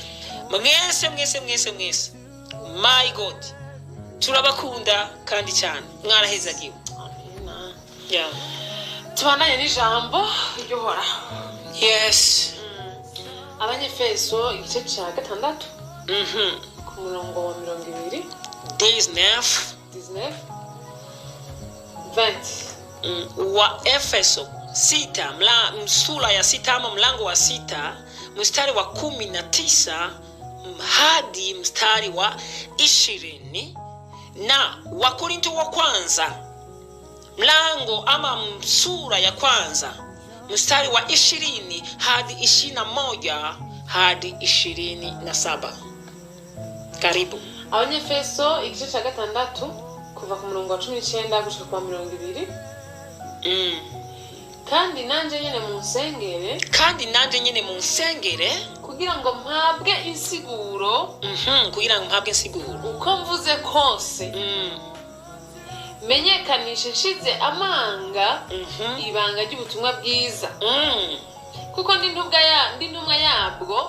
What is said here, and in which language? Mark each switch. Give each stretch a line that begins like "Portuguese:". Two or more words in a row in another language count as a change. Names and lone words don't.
Rundi: Mwese
English: my God
Rundi: turabakunda kandi cyane mwarahezagiwe. Tubandanye n'ijambo ryohora. Yes. Abanyefeso igice cya 6 ku murongo wa 20 19 20
Swahili: wa Efeso 6 sura ya 6 ama mlango wa 6 mstari wa 19 hadi mstari wa 20, na Wakorinto wa kwanza mlango ama sura ya kwanza mstari wa 20 hadi 21 hadi 27. Karibu.
Rundi: Abanyefeso igice cya 6 kuva ku murongo wa 19 gushika kwa 20. Kandi nanje nyene mu nsengere kugira ngo mpabwe insiguro uko mvuze kose menyekanishe nshize amanga ibanga ry'ubutumwa bwiza kuko ndi ntumwa yabwo